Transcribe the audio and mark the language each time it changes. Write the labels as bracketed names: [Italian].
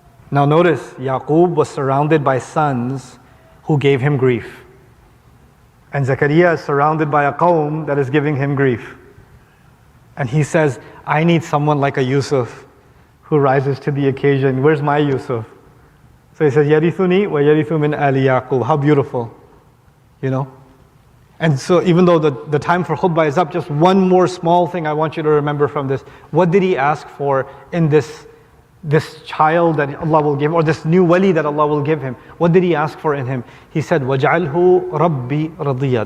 [English] Now notice, Yaqub was surrounded by sons who gave him grief. And Zakaria is surrounded by a qawm that is giving him grief. And he says, I need someone like a Yusuf who rises to the occasion. Where's my Yusuf? So he says, [Arabic] يَرِثُنِي وَيَرِثُ مِنْ آلِ يَعْقُوبَ. [English] How beautiful, you know? And so even though the time for khutbah is up, just one more small thing I want you to remember from this. What did he ask for in this child that Allah will give, or this new wali that Allah will give him? What did he ask for in him? He said, [Arabic] وَجْعَلْهُ رَبِّي رَضِيًّا.